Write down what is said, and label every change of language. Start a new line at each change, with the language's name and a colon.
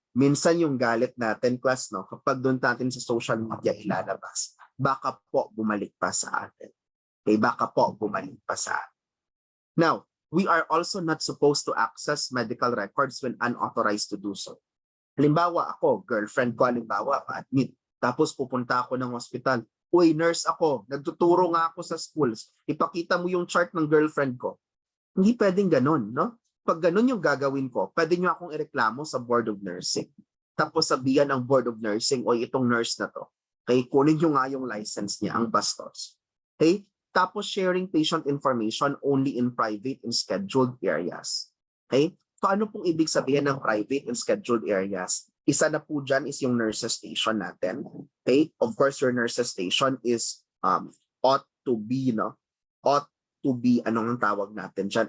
Filipino: Minsan yung galit natin, class, no, kapag doon natin sa social media ilalabas, baka po bumalik pa sa atin. Okay? Baka po bumalik pa sa atin.
English: Now, we are also not supposed to access medical records when unauthorized to do so.
Filipino: Halimbawa ako, girlfriend ko, halimbawa, pa-admit. Tapos pupunta ako ng hospital. Uy, nurse ako, nagtuturo nga ako sa schools. Ipakita mo yung chart ng girlfriend ko. Hindi pwedeng ganun, no? Pag ganun yung gagawin ko, pwede nyo akong ireklamo sa Board of Nursing. Tapos sabihan ng Board of Nursing, o itong nurse na to, okay, kunin nyo nga yung license niya, ang bastos. Okay?
English: Tapos sharing patient information only in private and scheduled areas. Okay?
Filipino: So ano pong ibig sabihin ng
English: private and scheduled areas?
Filipino: Isa na po dyan is yung nurses station natin. Okay?
English: Of course, your nurses station is ought to be,
Filipino: anong tawag natin dyan?